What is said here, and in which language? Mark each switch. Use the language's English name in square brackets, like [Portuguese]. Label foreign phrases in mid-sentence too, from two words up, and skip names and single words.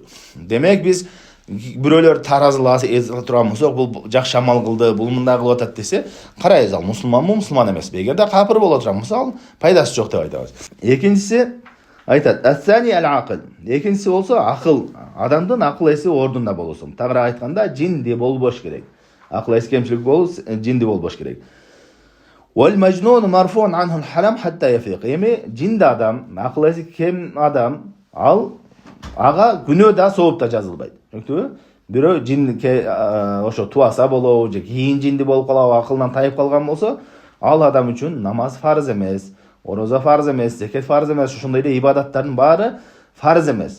[Kyrgyz] Демек, биз бирөөлөр таразылап турган болсок, бул жакшы амал кылды, бул мындай кылып атат десе, карайбыз, ал мусулманбы, мусулман эмеспи? Эгерде капыр боло турган болсо, ал пайдасы жок деп айтабыз. Экинчиси айтат: [Arabic] «الثاني العقل». [Kyrgyz] Экинчиси болсо акыл. Адамдын акыл эси ордунда болосун. Тагыраак айтканда, жинди болбош керек. Акыл эси кемчилик болуп, жинди болбош керек. [Arabic] «والمجنون مرفوع عنه القلم حتى يفيق». [Kyrgyz] Эми жинди адам, акыл эси кем адам, ага күнөө да сооп да жазылбайт. Түшүндүңүзбү? Бирөө жин ошо туаса болобу, же кийин жинди болуп калабы, акылдан тайып калган болсо, ал адам үчүн намаз фарз эмес, ороза фарз эмес, зекет фарз эмес, ошондой эле ибадаттардын баары фарз эмес.